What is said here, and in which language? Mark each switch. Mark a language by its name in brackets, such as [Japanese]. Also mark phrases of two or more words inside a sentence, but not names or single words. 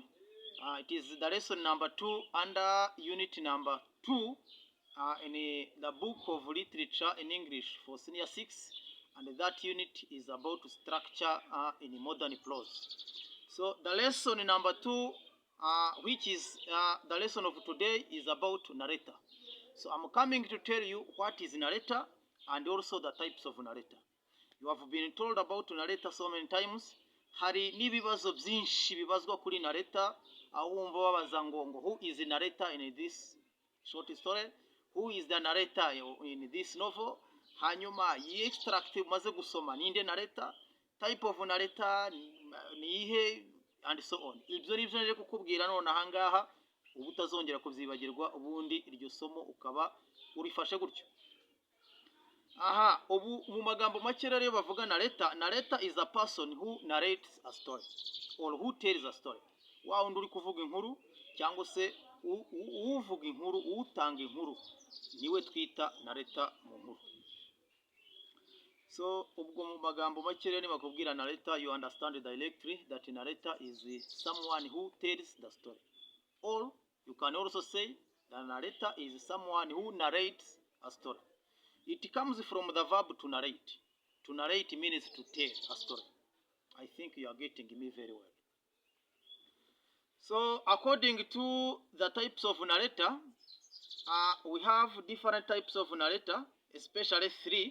[English] It is the lesson number 2 under unit number 2 in the book of literature in English for senior 6, and that unit is about structure in modern prose. So the lesson number 2, which is the lesson of today, is about narrator. So I'm coming to tell you what is narrator and also the types of narrator. You have been told about narrator so many times. [Kinyarwanda] Hari n'ibibazo byinshi bibazwa kuri narrator, aho wumva babaza ngo [English] who is the narrator in this short story, who is the narrator in this novel, [Kinyarwanda] hanyuma yi extract umaze gusoma ninde narrator, [English] type of narrator [Kinyarwanda] ni ihe, [English] and so on. [Kinyarwanda] Ibyo nibyo nje kukubwira none ahangaha, ubu utazongera kubyibagirwa, ubundi iryo somo ukaba urifashe gutyo. Aha, ubu mu magambo make rero bavuga narrator. [English] Narrator is a person who narrates a story or who tells a story. [Kinyarwanda] Wa wundi uri kuvuga inkuru cyangwa se uvuga inkuru, utanga inkuru, niwe twita narrator mu nkuru. [English] So [Kinyarwanda] ubwo mu magambo make rero bakubwira [English] narrator, you understand directly that narrator is someone who tells the story. Or you can also say the narrator is someone who narrates a story. It comes from the verb to narrate. To narrate means to tell a story. I think you are getting me very well. So according to the types of narrator, we have different types of narrator, especially 3.